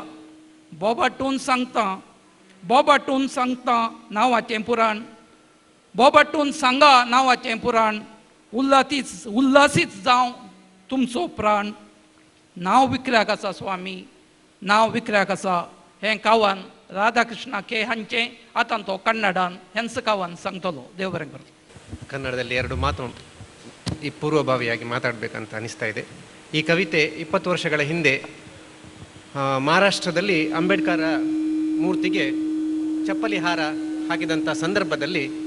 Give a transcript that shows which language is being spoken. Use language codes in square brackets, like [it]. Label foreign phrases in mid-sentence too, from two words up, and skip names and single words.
[kok] बोबाटून सांगता, बोबाटून सांगता नांवाचें पुराण. बोबाटून सांगा नांवाचें पुराण. उल्हासीत जावं तुमचो प्राण. नांव विक्र्याक आसा स्वामी, नांव विक्र्याक आसा. हें कावान ರಾಧಾಕೃಷ್ಣ ಕೆ ಹಂಚೆ ಆತಂತೋ ಕನ್ನಡಾನ್ ಹೆನ್ಸ ಕಾವನ್ ಸಂಗ್ತಲೋ. ದೇವ ಬರೆಂ ಕರು. [kn] ಕನ್ನಡದಲ್ಲಿ ಎರಡು ಮಾತು ಈ ಪೂರ್ವಭಾವಿಯಾಗಿ ಮಾತಾಡಬೇಕಂತ ಅನಿಸ್ತಾ ಇದೆ. ಈ ಕವಿತೆ 20 ವರ್ಷಗಳ ಹಿಂದೆ ಮಹಾರಾಷ್ಟ್ರದಲ್ಲಿ ಅಂಬೇಡ್ಕರ್ ಮೂರ್ತಿಗೆ ಚಪ್ಪಲಿ ಹಾರ ಹಾಕಿದಂಥ ಸಂದರ್ಭದಲ್ಲಿ